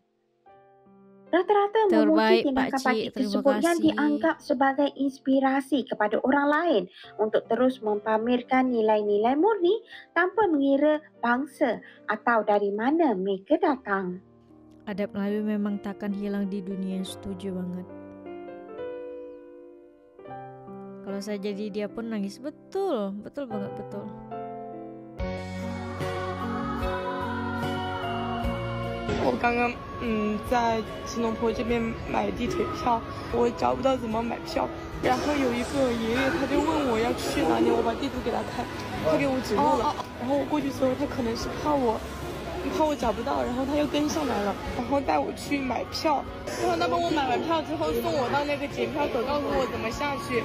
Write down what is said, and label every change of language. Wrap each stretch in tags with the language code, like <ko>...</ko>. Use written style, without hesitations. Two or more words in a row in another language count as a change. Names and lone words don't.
<ms>Rata-rata memuji tindakan pakcik tersebut yang dianggap sebagai inspirasi kepada orang lain untuk terus mempamerkan nilai-nilai murni tanpa mengira bangsa atau dari mana mereka datang. Adab Melayu memang takkan hilang di dunia,</ms> <id>setuju banget.</id> <ms>Kalau saya jadi dia pun nangis,</ms> <id>betul banget,</id> <ms>betul.</ms> <zh>我刚刚在吉隆坡这边买地铁票，我找不到怎么买票，然后有一个爷爷他就问我要去哪里，我把地图给他看，他给我指路了，然后我过去的时候他可能是怕我找不到，然后他又跟上来了，然后带我去买票，然后他帮我买完票之后送我到那个检票口，告诉我怎么下去。</zh>